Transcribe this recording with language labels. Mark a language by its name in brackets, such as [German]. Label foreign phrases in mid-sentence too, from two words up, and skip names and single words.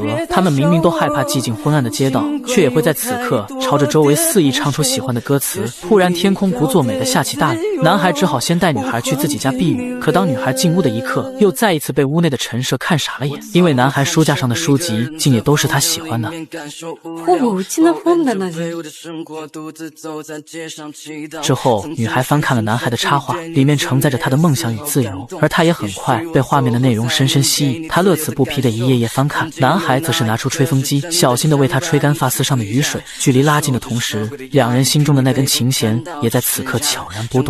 [Chinese] 他们明明都害怕寂静昏暗的街道，却也会在此刻朝着周围肆意唱出喜欢的歌词。突然天空不作美的下起大雨，男孩只好先带女孩去自己家避雨。可当女孩进屋的一刻，又再一次被屋内的陈设看傻了眼，因为男孩书架上的书籍竟也都是他喜欢的。 [Japanese] ほぼうちの本棚で。 [Chinese] 之后女孩翻看了男孩的插画，里面承载着他的梦想与自由，而他也很快被画面的内容深深吸引，他乐此不疲地一页页翻看。男孩则是拿出吹风机，小心地为他吹干发丝上的雨水。距离拉近的同时，2人心中的那根琴弦也在此刻悄然波动。